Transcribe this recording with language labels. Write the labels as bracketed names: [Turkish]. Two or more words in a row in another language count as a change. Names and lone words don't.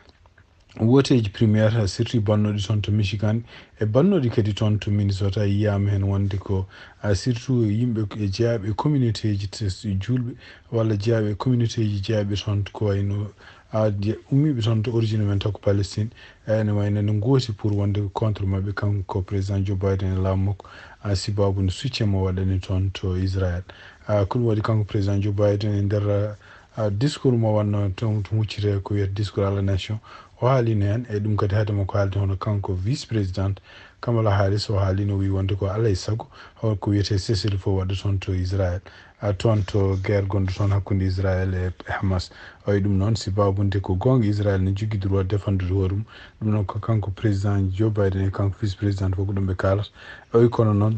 [Fula] woteji [French] primaire surtout [Fula] bannoɗi toon to Michigan e bannoɗi kadi toon to Minnesota yiyama hen wonde ko surtout yimɓe jeeyaɓe communauté ji julɓe walla jeeyaɓe communauté ji jeeyaɓe toon ko wayno ummiɓe toon to origine men taw ko Palestine ene wayno ne gooti pour wonde contre mabɓe kanko président Joe Biden e laamu makko sibabude soutien mo waɗani toon to Israël ko ɗum waɗi kanko président Joe Biden e nder discours mo wanno to huccite ko wiyata [French] discours à la nation [Fula] o haalino hen e ɗum kadi haadema ko haalde hono kanko [French] vice président [Fula] Kamala Harris o haalino wi wonde ko alay saago ko wiyete cessez-le-feu waɗa toon to Israël toon to guerre gonɗo toon hakkude Israël e Hamas o wi ɗum noon sibabude ko gonga Israël ne jogui droit défendude hoore mum ɗum noon ko kanko président Joe Biden e kanko [French] vice président [Fula] fof ko ɗum ɓe kalata o wi kono noon